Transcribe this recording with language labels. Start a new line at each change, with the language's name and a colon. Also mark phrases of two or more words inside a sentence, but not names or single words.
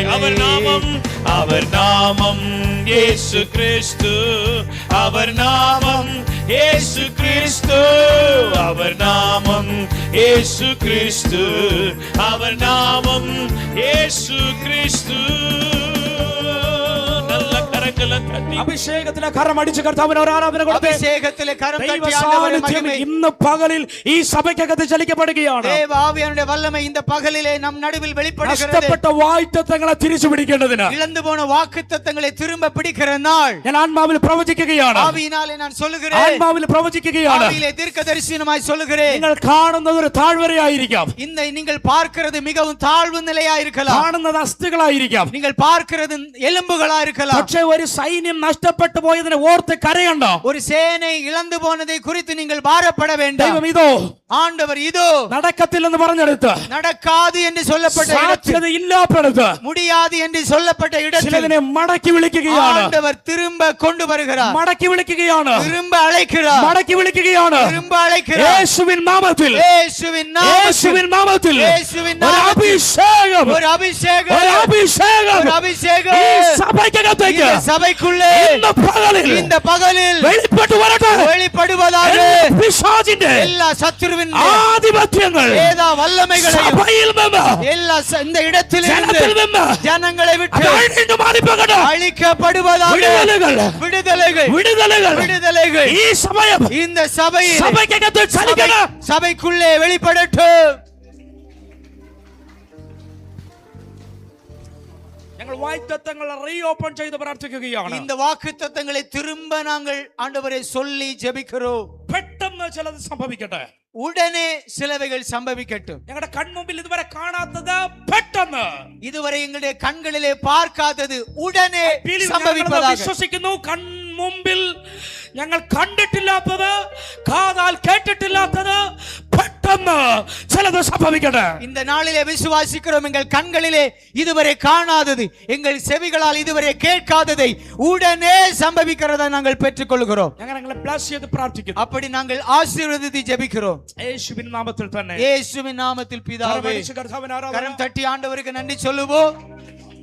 Tamil: அவர் நாமம், அவர் நாமம் இயேசு கிறிஸ்து, அவர் நாமம் இயேசு கிறிஸ்து, அவர் நாமம் இயேசு கிறிஸ்து, அவர் நாமம் இயேசு கிறிஸ்து. நல்ல கரங்களை தட்டி
Malayalam: അഭിഷേകത്തിലെ കരം അടിച്ച് കർത്താവിന് ഒരു ആരാധന കൊടുത്തേ.
Tamil: அபிஷேகத்திலே கரம்
Malayalam: ദൈവ
Tamil: தட்டி ஆண்டவரே
Malayalam: സാന്നിധ്യം
Tamil: மகிமை.
Malayalam: ഇന്ന് പകലിൽ ഈ സഭയ്ക്കകത്ത് ചലിക്കപ്പെടുകയാണ്.
Tamil: தேவ ஆவியானுடைய வல்லமை இந்த பகலிலே நம் நடுவில் வெளிப்படுகிறது.
Malayalam: നഷ്ടപ്പെട്ട വാഗ്ദത്തങ്ങളെ തിരിച്ചു പിടിക്കേണ്ടതിന്
Tamil: இழந்து போன வாக்குத்தத்தங்களை திரும்ப பிடிக்கிற நாள்
Malayalam: ഞാൻ ആത്മാവിൽ പ്രവചിക്കുകയാണ്,
Tamil: ஆவியினாலே நான் சொல்லுகிறேன்,
Malayalam: ആത്മാവിൽ പ്രവചിക്കുകയാണ്.
Tamil: ஆவியிலே தீர்க்கதரிசனமாய் சொல்லுகிறேன்.
Malayalam: നിങ്ങൾ കാണുന്നത് ഒരു താഴ്വരയായിരിക്കാം,
Tamil: இந்த நீங்கள் பார்க்கிறது மிகவும் தாழ்வு நிலையா இருக்கலாம்,
Malayalam: കാണുന്നത് അസ്ഥികളായിരിക്കാം,
Tamil: நீங்கள் பார்க்கிறது எலும்புகளா இருக்கலாம்.
Malayalam: പക്ഷേ ഒരു സൈന്യം നഷ്ടപ്പെട്ടു പോയതിനെ ഓർത്ത് കരയണ്ട.
Tamil: ஒரு சேனை இழந்து போனதை குறித்து நீங்கள் பாரப்பட வேண்டாம்.
Malayalam: ദൈവം ഇതോ
Tamil: ஆண்டவர் இதோ
Malayalam: നടക്കത്തില്ലെന്ന് പറഞ്ഞെടുത്ത്,
Tamil: நடக்காது என்று சொல்லப்பட்ட இடத்தில்,
Malayalam: സാധ്യത ഇല്ലാത്തടത്ത്
Tamil: முடியாது என்று சொல்லப்பட்ட இடத்தில்
Malayalam: ചിലതിനെ മടക്കി വിളിക്കുകയാണ്,
Tamil: ஆண்டவர் திரும்ப கொண்டு வருகிறார்,
Malayalam: മടക്കി വിളിക്കുകയാണ്,
Tamil: திரும்ப அழைக்கிறார்,
Malayalam: മടക്കി വിളിക്കുകയാണ്.
Tamil: திரும்ப அழைக்கிறார்.
Malayalam: യേശുവിൻ നാമത്തിൽ,
Tamil: இயேசுவின்
Malayalam: യേശുവിൻ നാമത്തിൽ
Tamil: இயேசுவின்
Malayalam: ഒരു
Tamil: நாமத்தில்
Malayalam: അഭിഷേകം,
Tamil: ஒரு അഭിഷേകം,
Malayalam: ഒരു അഭിഷേകം
Tamil: ஒரு അഭിഷേകം
Malayalam: ഈ സഭയ്ക്കകത്തേക്ക്
Tamil: இந்த சபைக்குள்ளே
Malayalam: ഇന്ന് പകലിൽ
Tamil: இந்த பகலில்
Malayalam: വെളിപ്പെട്ടു വരട്ടെ.
Tamil: வெளிப்படுவதாக
Malayalam: എല്ലാ പിശാചിന്റെ
Tamil: எல்லா சத்துருவின்
Malayalam: ആധിപത്യങ്ങൾ
Tamil: ஏதா வல்லமைகளையும்
Malayalam: സഭയിൽ നിന്ന്,
Tamil: எல்லா இந்த இடத்திலிருந்து
Malayalam: ജനത്തിൽ നിന്ന്
Tamil: ஜனங்களை விட்டு
Malayalam: അഴിഞ്ഞു മാറിപ്പോകട്ടെ.
Tamil: அழிக்கப்படுவதாக.
Malayalam: വിടുതലുകൾ,
Tamil: விடுதலைகள்
Malayalam: വിടുതലുകൾ
Tamil: விடுதலைகள்
Malayalam: ഈ സമയം
Tamil: இந்த சபையில்
Malayalam: സഭയ്ക്കകത്ത് ചലിക്കണം.
Tamil: சபைக்குள்ளே வெளிப்படட்டும்.
Malayalam: ഞങ്ങൾ വാഗ്ദത്തങ്ങൾ റീഓപ്പൺ ചെയ്ത് പ്രാർത്ഥിക്കുകയാണ്.
Tamil: இந்த வாக்குத்தத்தங்களை திரும்ப நாங்கள் ஆண்டவரே சொல்லி ஜெபிக்கிறோம்.
Malayalam: പെട്ടെന്ന് ചിലത് സംഭവിക്കട്ടെ,
Tamil: உடனே சிலவைகள் சம்பவிக்கட்டும்.
Malayalam: ഞങ്ങളുടെ കൺമുമ്പിൽ ഇതുവരെ കാണാത്തത് പെട്ടെന്ന്,
Tamil: இதுவரை எங்களுடைய கண்களிலே பார்க்காதது உடனே
Malayalam: ഞങ്ങൾ
Tamil: சம்பவிப்பதாக.
Malayalam: വിശ്വസിക്കുന്നു. കൺമുമ്പിൽ ഞങ്ങൾ കണ്ടിട്ടില്ലാത്തത്, കാതാൽ കേട്ടിട്ടില്ലാത്തത് പെട്ടെന്ന് പെട്ടെന്ന് ചിലത് സംഭവിക്കട്ടെ.
Tamil: இந்த நாளிலே விசுவாசிக்கிறோம், எங்கள் கண்களிலே இதுவரை காணாதது, எங்கள் செவிகளால் இதுவரை கேட்காததை உடனே சம்பவிக்கிறதை நாங்கள் பெற்றுக்கொள்கிறோம்.
Malayalam: ഞങ്ങൾ നിങ്ങളെ ബ്ലസ് ചെയ്ത് പ്രാർത്ഥിക്കുന്നു.
Tamil: அப்படி நாங்கள் ஆசீர்வதித்து ஜெபிக்கிறோம்.
Malayalam: യേശുവിൻ നാമത്തിൽ തന്നെ.
Tamil: இயேசுவின் நாமத்தில் பிதாவே.
Malayalam: കർത്താവിനെ ആരാധന.
Tamil: கரம் தட்டி ஆண்டவருக்கு நன்றி சொல்லுவோம்.